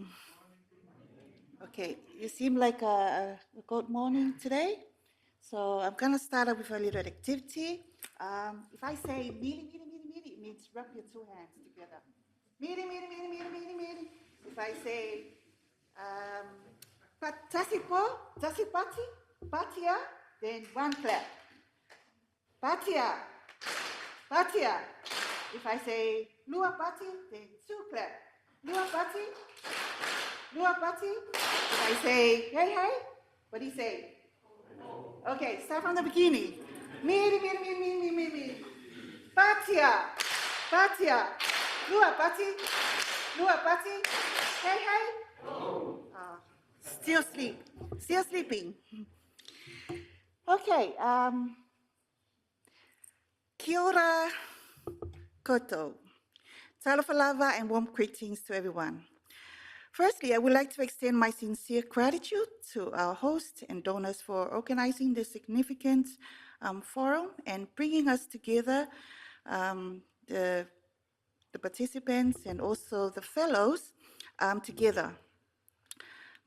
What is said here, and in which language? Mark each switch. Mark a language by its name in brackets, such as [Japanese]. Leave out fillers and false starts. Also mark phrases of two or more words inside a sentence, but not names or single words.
[English] Okay, you seem like a good morning today. So I'm going to start up with a little activity. If I say [Māori] miri, miri, miri, miri, [English] it means rub your two hands together. [Māori] Miri, miri, miri, miri, miri, miri. [English] If I say [Samoan] tasipo, tasipati, patia, [English] then one clap. [Samoan] Patia, patia. [English] If I say [Samoan] lua pati, [English] then two clap. [Samoan] Lua pati, lua pati. [English] If I say hey, hey, what do you say? Okay, start from the beginning. [Māori] Miri, miri, miri, miri, miri, miri. [Samoan] Patia, patia. Lua pati, lua pati. [English] Hey, hey. Still sleeping. [Māori] Okay, kia ora koutou. [Samoan] Talofa lava [English] and warm greetings to everyone. Firstly, I would like to extend my sincere gratitude to our hosts and donors for organizing this significant forum and bringing us together, the participants and also the fellows together.